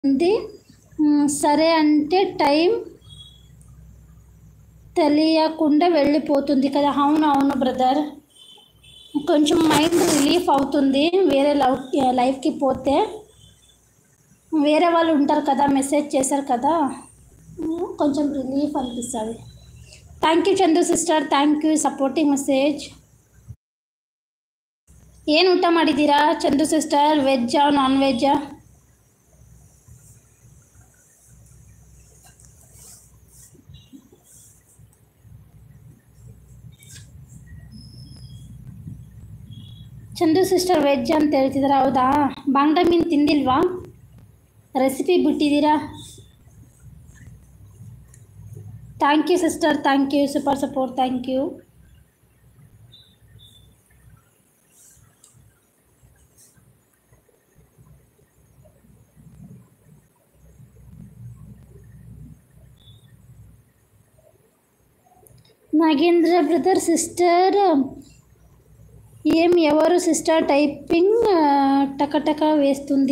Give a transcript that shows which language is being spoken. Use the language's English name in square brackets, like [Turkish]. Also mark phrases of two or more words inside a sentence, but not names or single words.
[Telugu] ఉంది. సరే అంటే టైం తెలియకుండా వెళ్ళిపోతుంది కదా. అవును బ్రదర్, కొంచెం [English] mind relief [Telugu] అవుతుంది. వేరే లైఫ్కి పోతే వేరే వాళ్ళు ఉంటారు కదా, మెసేజ్ చేశారు కదా, కొంచెం రిలీఫ్ అనిపిస్తుంది. [English] thank you చందు sister, thank you supporting message. [Kannada] ಏನು ಊಟ ಮಾಡಿದ್ದೀರಾ ಚಂದು ಸಿಸ್ಟರ್? ವೆಜ್ಜಾ ನಾನ್ ವೆಜ್ಜಾ? ಚಂದು ಸಿಸ್ಟರ್ ವೆಜ್ ಅಂತ ಹೇಳ್ತಿದ್ದೀರಾ? ಹೌದಾ, ಬಾಂಗ್ಡಾ ಮೀನು ತಿಂದಿಲ್ವಾ? ರೆಸಿಪಿ ಬಿಟ್ಟಿದ್ದೀರಾ? [English] thank you sister, thank you, super support, thank you. [Telugu] నాగేంద్ర బ్రదర్ సిస్టర్ ఎవరు సిస్టర్ టైపింగ్ టకటక వేస్తుంది?